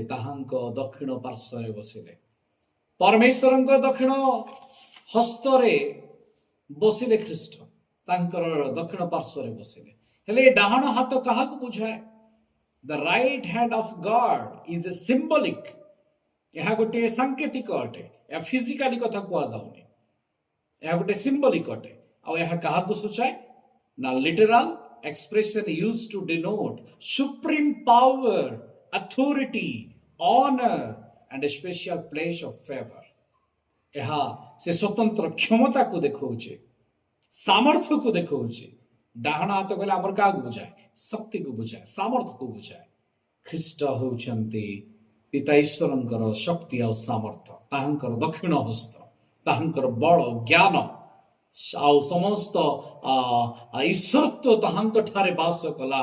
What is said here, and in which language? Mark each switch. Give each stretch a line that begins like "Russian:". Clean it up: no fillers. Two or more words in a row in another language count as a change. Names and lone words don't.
Odia: ତାହାଙ୍କ ଦକ୍ଷିଣ ପାର୍ଶ୍ୱରେ ବସିଲେ, ପରମେଶ୍ୱରଙ୍କ ଦକ୍ଷିଣ ହସ୍ତରେ ବସିଲେ ଖ୍ରୀଷ୍ଟ, ତାଙ୍କର ଦକ୍ଷିଣ ପାର୍ଶ୍ୱରେ ବସିଲେ। ହେଲେ ଏ ଡାହାଣ ହାତ କାହାକୁ ବୁଝାଏ?
English: The right hand of God is a symbolic.
Odia: ଏହା ଗୋଟିଏ ସାଙ୍କେତିକ ଅଟେ, ଏହା ଫିଜିକାଲି କଥା କୁହାଯାଉନି, ଏହା ଗୋଟେ ସିମ୍ବଲିକ ଅଟେ। ଆଉ ଏହା କାହାକୁ ସୂଚାଏ?
English: ନା ଲିଟେରାଲ expression used to denote supreme power, authority, honor and a special place of favor.
Odia: ଏହା ସେ ସ୍ୱତନ୍ତ୍ର କ୍ଷମତାକୁ ଦେଖାଉଛି, ସାମର୍ଥ୍ୟକୁ ଦେଖାଉଛି। ଡାହାଣ ହାତ କହିଲେ ଆମର କାହାକୁ ବୁଝାଏ? ଶକ୍ତିକୁ ବୁଝାଏ, ସାମର୍ଥ୍ୟକୁ ବୁଝାଏ। ଖ୍ରୀଷ୍ଟ ହେଉଛନ୍ତି ପିତା ଈଶ୍ୱରଙ୍କର ଶକ୍ତି ଆଉ ସାମର୍ଥ୍ୟ, ତାହାଙ୍କର ଦକ୍ଷିଣ ହସ୍ତ, ତାହାଙ୍କର ବଳ, ଜ୍ଞାନ ଆଉ ସମସ୍ତ ଈଶ୍ୱରତ୍ୱ ତାହାଙ୍କ ଠାରେ ବାସ କଲା।